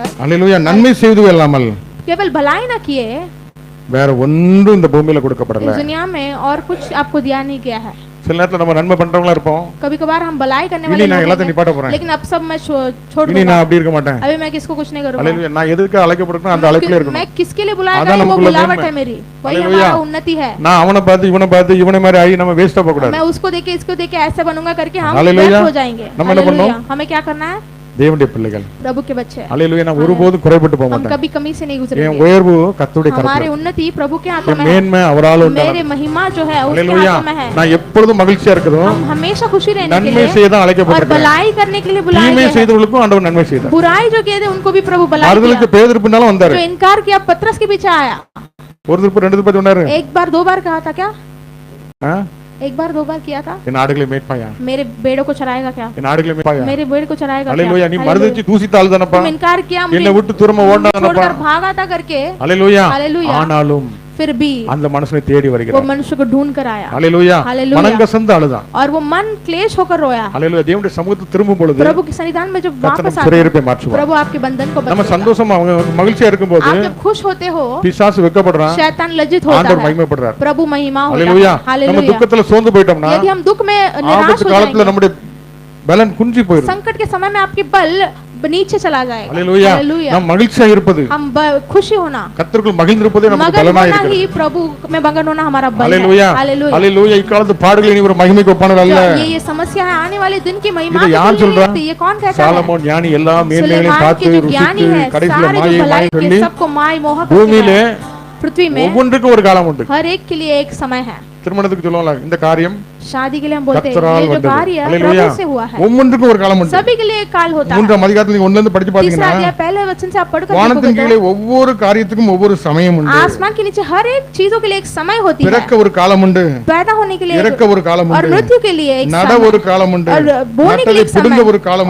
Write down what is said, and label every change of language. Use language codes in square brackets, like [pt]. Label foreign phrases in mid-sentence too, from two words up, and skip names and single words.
[ta] ஹalleluya. நன்மை செய்து இல்லாமல் [hi] केवल भलाई ना किए [ta] வேற ஒன்றும் இந்த பூமியில கொடுக்கப்படல. [hi] इस दुनिया में और कुछ आपको दिया नहीं गया है। [ta] சில நேரத்துல நம்ம நன்மை பண்றவங்களா இருப்போம். [hi] कभी कभार हम भलाई करने [ta] இனி [hi] वाले [ta] நான் [hi] लोग [ta] எல்லாத்தையும் [hi] हैं, [ta] நிப்பாட்ட போறேன். [hi] लेकिन अब सब मैं छोड़ [ta] இனி [hi] दूंगा। [ta] நான் அப்படி இருக்க மாட்டேன். [hi] अभी मैं किसको कुछ नहीं करूंगा। [ta] ஹalleluya. நான் எதுக்கு அழைக்கப்பட்டிருக்கேன் அந்த அழைப்புல இருக்கணும். [hi] मैं किसके लिए बुलाया अदा गया वो [ta] நமக்குள்ள [hi] बुलावट [ta] மேன்மை. [hi] है मेरी, वही हालेलुया। हमारा उन्नति है। [ta] நான் அவனை பார்த்து இவனை மாதிரி ஆகி நம்ம வேஸ்டா போக கூடாது. [hi] मैं उसको देखे इसको देखे ऐसे बनूंगा करके हम हालेलुया। व्यर्थ हो जाएंगे। [ta] நம்ம என்ன [hi] हालेलुया। [ta] பண்ணணும்? [hi] हमें क्या करना है? [ta] தேவனுடைய பிள்ளைகள் [hi] प्रभु के बच्चे [ta] ஹalleluya. நான் ஒருபோதும் குறைபட்டு போக [hi] हम [ta] மாட்டேன். [hi] कभी कमी से नहीं [ta] என் [hi] गुजरेंगे। [ta] உயர்வு கர்த்தருடைய [hi] हमारी [ta] கரத்துல. [hi] उन्नति प्रभु के हाथों [ta] என் [hi] में है। [ta] மேன்மை அவரால் உண்டானது. [hi] मेरे महिमा जो है उसके [ta] ஹalleluya. [hi] हाथों में है। [ta] நான் எப்பொழுதும் மகிழ்ச்சியா இருக்கணும். [hi] हम हमेशा खुशी रहने के [ta] நன்மை [hi] लिए [ta] செய்ய தான் [hi] और [ta] அழைக்கப்பட்டிருக்கேன். [hi] भलाई करने के लिए बुलाए [ta] தீமை [hi] गए हैं। [ta] செய்தவர்களுக்கும் ஆண்டவர் நன்மை செய்தார். [hi] बुराई जो किए थे उनको भी प्रभु भलाई [ta] மறுதலுக்கு [hi] किया। [ta] பேதுரு பின்னால வந்தாரு. [hi] जो इनकार किया पतरस के पीछे आया। [ta] ஒரு திருப்பு ரெண்டு திருப்பி சொன்னாரு. [hi] एक बार दो बार कहा था क्या? [ta] ஆ? [hi] एक बार दो बार किया था। [ta] என் ஆடுகளை மேய்ப்பாயா? [hi] मेरे बेड़ों को चराएगा क्या? [ta] என் ஆடுகளை மேய்ப்பாயா? [hi] मेरे बेड़ को चराएगा क्या? [ta] ஹalleluya. நீ [hi] हालेलुया। [ta] மறுதலிச்சு தூசித்தாள் தானப்பா. [hi] तुम इनकार किया [ta] என்னை விட்டு தூரமா ஓடுனானப்பா. [hi] छोड़कर भागा था करके। [ta] ஹalleluya. [hi] हालेलुया। [ta] ஆனாலும் [hi] फिर भी [ta] அந்த மனுஷனை தேடி [hi] वो [ta] வருகிறார். [hi] मनुष्य को ढूंढ कर आया। [ta] ஹalleluya. [hi] हालेलुया। [ta] மனங்கசந்து அழுதான். [hi] और वो मन क्लेश होकर रोया। [ta] ஹalleluya. தேவனுடைய சமூகத்துக்கு திரும்பும் பொழுது [hi] प्रभु के सन्निधान में जब [ta] கர்த்தர் [hi] वापस [ta] நம் [hi] आते [ta] சிறையிருப்பை [hi] हैं, [ta] மாற்றுவார். [hi] प्रभु आपके बंधन को [ta] நம்ம [hi] बदलेगा। [ta] சந்தோஷமா அவங்க மகிழ்ச்சியா இருக்கும்போது [hi] आप जब खुश होते हो [ta] பிசாசு வெட்கப்படுறான். [hi] शैतान लज्जित होता [ta] ஆண்டவர் [hi] है, [ta] மகிமைப்படுறார். [hi] प्रभु महिमा होता [ta] ஹalleluya. [hi] है। [ta] நம்ம [hi] हालेलुया। [ta] துக்கத்துல சோர்ந்து போயிட்டோம்னா [hi] यदि हम दुख में निराश [ta] ஆபத்து [hi] हो [ta] காலத்துல [hi] जाएंगे, [ta] நம்முடைய பலன் குன்றி போயிடும். [hi] संकट के समय में आपके बल नीचे चला जाएगा। [ta] ஹalleluya. [hi] हालेलुया। [ta] நாம் மகிழ்ச்சியா இருப்பது [hi] हम खुशी होना, [ta] கர்த்தருக்குள் மகிழ்ந்திருப்பதே நமக்கு [hi] मगन [ta] பலனா [hi] होना [ta] இருக்கிறது. [hi] ही प्रभु में मगन होना हमारा बल है। [ta] ஹalleluya. हालेलुया। ஹalleluya. இக்காலத்து பாடுகள் இனி ஒரு மகிமைக்கு ஒப்பானது அல்ல. [hi] ये समस्या है आने वाले दिन की महिमा [ta] இதை [hi] के [ta] யார் [hi] लिए [ta] சொல்றா? [hi] नहीं, ये कौन कहता है? [ta] சாலமோன் ஞானி எல்லா மேன்மைகளையும் [hi] सुलेमान [ta] பார்த்து [hi] के जो ज्ञानी [ta] ருசித்து [hi] है, [ta] கடைசில [hi] सारे जो [ta] மாயை [hi] भलाई [ta] மாயை [hi] के [ta] சொல்லி [hi] सबको माय मोह करके [ta] பூமியிலே [hi] पृथ्वी में [ta] ஒவ்வொன்றுக்கும் ஒரு காலம் உண்டு. [hi] हर एक के लिए एक समय है। [ta] திருமணத்துக்கு சொல்லுவாங்க இந்த காரியம் [hi] शादी के लिए हम बोलते हैं [ta] கர்த்தரால் [hi] ये जो [ta] வந்தது. [hi] कार्य [ta] அல்லேலூயா. [hi] प्रभु से हुआ है, [ta] ஒவ்வொன்றுக்கும் ஒரு காலம் உண்டு. [hi] सभी के लिए एक काल होता है। [ta] மூன்றாம் அதிகாரத்துல நீங்க ஒண்ணுல இருந்து படிச்சு [hi] तीसरा [ta] பாத்தீங்கன்னா [hi] अध्याय पहले वचन से आप पढ़कर [ta] வானத்தின் [hi] देखोगे [ta] கீழே [hi] तो [ta] ஒவ்வொரு காரியத்துக்கும் ஒவ்வொரு சமயம் உண்டு. [hi] आसमान के नीचे हर एक चीजों के लिए एक समय होती है, [ta] பிறக்க ஒரு காலம் உண்டு, [hi] पैदा होने के लिए [ta] இறக்க ஒரு காலம் [hi] और [ta] உண்டு, [hi] मृत्यु के लिए एक [ta] நட [hi] समय, [ta] ஒரு காலம் உண்டு, [hi] और बोने के लिए [ta] நட்டதை [hi] एक [ta] பிடுங்க [hi] समय, [ta] ஒரு காலம்